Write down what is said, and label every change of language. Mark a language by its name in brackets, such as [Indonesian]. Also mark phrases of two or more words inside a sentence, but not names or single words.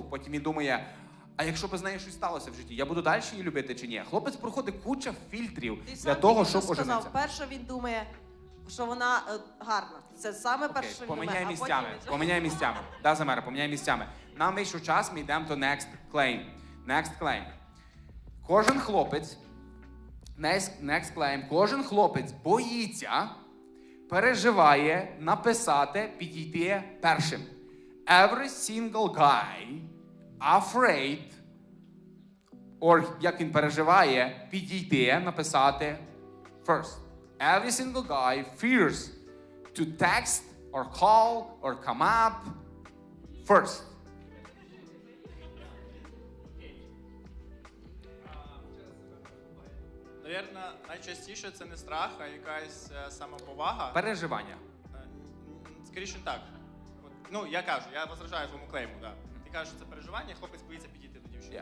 [Ukrainian] Потім він думає, а якщо б з нею щось сталося в житті, я буду далі її любити чи ні? Хлопець проходить куча фільтрів для того, щоб оженитися. Перше він думає, що вона гарна. Це саме перше, що він думає. Поміняй місцями. Поміняй місцями. Да, Замера, поміняй місцями. Нам вийшов час, ми йдемо до [English] next claim. Next claim. [Ukrainian] Кожен хлопець, [English] next claim, [Ukrainian] кожен хлопець боїться, переживає написати, підійти першим. [English] Every single guy afraid, or [Ukrainian] як він переживає, підійти, написати [English] first. Every single guy fears to text or call or come up first. [Ukrainian] Навірно, найчастіше це не страх, а якась самоповага. Переживання. Скоріше так. Ну, я кажу, я возражаю твоєму клейму, да. Ти кажеш, що це переживання, хлопець боїться підійти до дівчини.